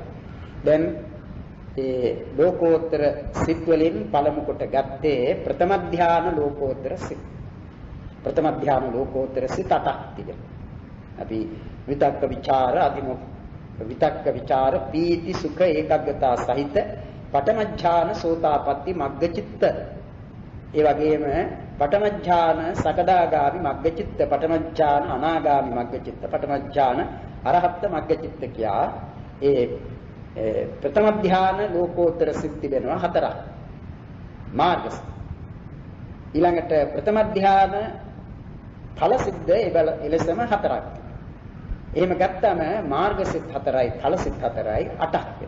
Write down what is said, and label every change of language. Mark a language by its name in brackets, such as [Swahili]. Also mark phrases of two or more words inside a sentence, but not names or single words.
[Sinhala] දැන් ඒ ලෝකෝත්තර සිත් වලින් පළමු කොට ගත්තේ ප්‍රථම ධාන ලෝකෝත්තර සිත්. ප්‍රථම ධාන ලෝකෝත්තර සිත් 8ක් තිබෙනවා. [Pali] අපි විතක්ක විචාර අධිමුඛ විතක්ක විචාර පීති සුඛ ඒකග්ගතා සහිත පඨම ඥාන සෝතාපට්ටි මග්ගචිත්ත. ඒ වගේම පඨම ඥාන සකදාගාමි මග්ගචිත්ත, පඨම ඥාන අනාගාමි මග්ගචිත්ත, පඨම ඥාන අරහත් මග්ගචිත්ත [Sinhala] කියා ඒ ප්‍රථම ධාන ලෝකෝත්තර සිත් තිබෙනවා 4ක්. මාර්ගස. ඊළඟට ප්‍රථම ධාන ඵල සිද්ද එලෙසම 4ක්. එහෙම ගත්තම මාර්ග සිත් 4යි, ඵල සිත් 4යි 8ක් වෙනවා.